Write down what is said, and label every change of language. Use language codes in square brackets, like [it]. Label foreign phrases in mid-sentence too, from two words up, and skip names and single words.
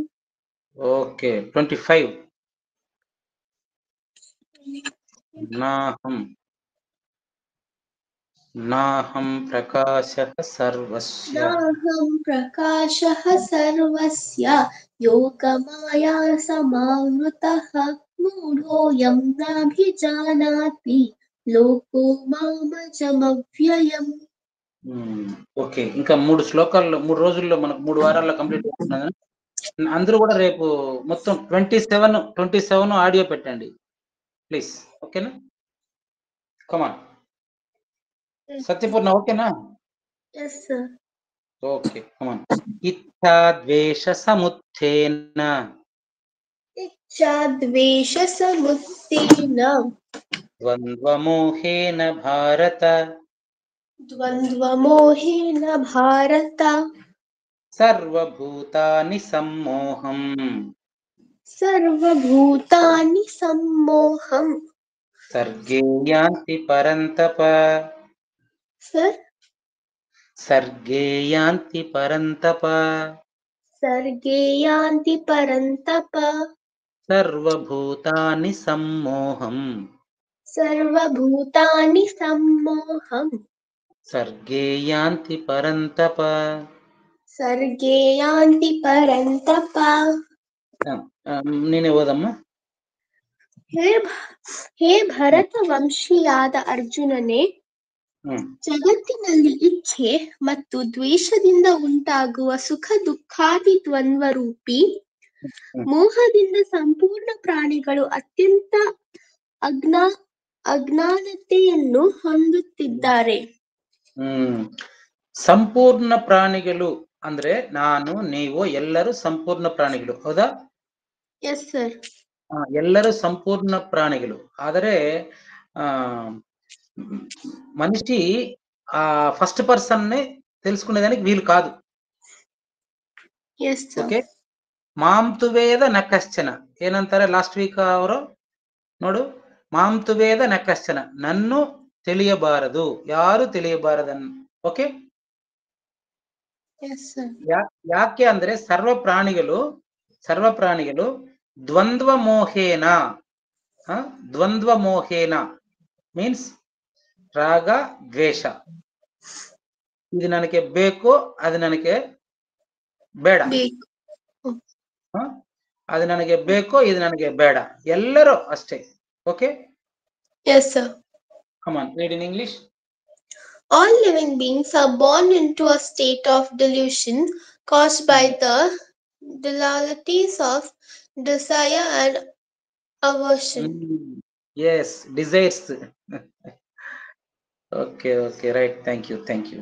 [sa] ओके 25 नाहं प्रकाशः सर्वस्य नाहं प्रकाशः सर्वस्य योगमाया समावृतः मूढोऽयं नाभिजानाति लोको मामजमव्ययम्. [te] ఓకే ఇంకా 3 శ్లోకాల్లో 3 రోజుల్లో మనకు 3 వారాల్లో కంప్లీట్ అవుతున్నది. అందరూ కూడా రేపు మొత్తం 27 ఆడియో పెట్టండి ప్లీజ్. ఓకేనా? కమాన్ సత్యపూర్ణ. ఓకేనా? [en] Yes, sir. Okay come on. [sa] ఇచ్చా ద్వేష సముత్థేన इच्छाद्वेषसमुत्थेन ద్వంద్వమోహేన భారత द्वन्द्वमोहेन भारत సర్వభూతాని సమ్మోహం सर्वभूतानि सम्मोहम्. సర్గే యాంతి పరంతప [en] Sir, [sa] సర్గే యాంతి పరంతప सर्गे यान्ति परन्तप సర్వభూతాని సమ్మోహం सर्वभूतानि सम्मोहम्. సర్గే యాంతి పరంతప. सर्गे यान्ति परन्तप. [te] నేనే ఓదమ్మా. [kn] ಹೇ ಭರತ ವಂಶೀಯಾದ ಅರ್ಜುನನೇ, ಜಗತ್ತಿನಲ್ಲಿ ಇಚ್ಛೆ ಮತ್ತು ದ್ವೇಷದಿಂದ ಉಂಟಾಗುವ ಸುಖ ದುಃಖಾದಿ ದ್ವಂದ್ವ ರೂಪಿ ಮೋಹದಿಂದ ಸಂಪೂರ್ಣ ಪ್ರಾಣಿಗಳು ಅತ್ಯಂತ ಅಜ್ಞಾನತೆಯನ್ನು ಹೊಂದುತ್ತಿದ್ದಾರೆ. ಸಂಪೂರ್ಣ ಪ್ರಾಣಿಗಳು ಅಂದ್ರೆ ನಾನು ನೀವು ಎಲ್ಲರೂ ಸಂಪೂರ್ಣ ಪ್ರಾಣಿಗಳು, ಹೌದಾ? [en] Yes sir. [kn] ಎಲ್ಲರೂ ಸಂಪೂರ್ಣ ಪ್ರಾಣಿಗಳು. [te] ಆದರೆ మనిషి ఆ [en] first person [te] ని తెలుసుకునేదానికి వీలు కాదు. [kn] ಓಕೆ. ಮಾಂತುವೇದ ನಕಶ್ಚನ ಏನಂತಾರೆ [en] last week [kn] ಅವರು ನೋಡು, ಮಾಂತುವೇದ ನಕಶ್ಚನ ನನ್ನು ತಿಳಿಯಬಾರದು, ಯಾರು ತಿಳಿಯಬಾರದನ್ನು. ಓಕೆ. ಯಾಕೆ ಅಂದ್ರೆ ಸರ್ವ ಪ್ರಾಣಿಗಳು [sa] ದ್ವಂದ್ವ ಮೋಹೇನ [kn] ಮೀನ್ಸ್ ರಾಗ ದ್ವೇಷ. ಇದು ನನಗೆ ಬೇಕು, ಅದು ನನಗೆ ಬೇಡ, ಅದು ನನಗೆ ಬೇಕು, ಇದು ನನಗೆ ಬೇಡ, ಎಲ್ಲರೂ ಅಷ್ಟೇ. ಓಕೆ. [en] Yes sir. Come on, read in English. All living beings are born into a state of delusion caused by the dualities of desire and aversion. Yes, desires. Okay, right. Thank you.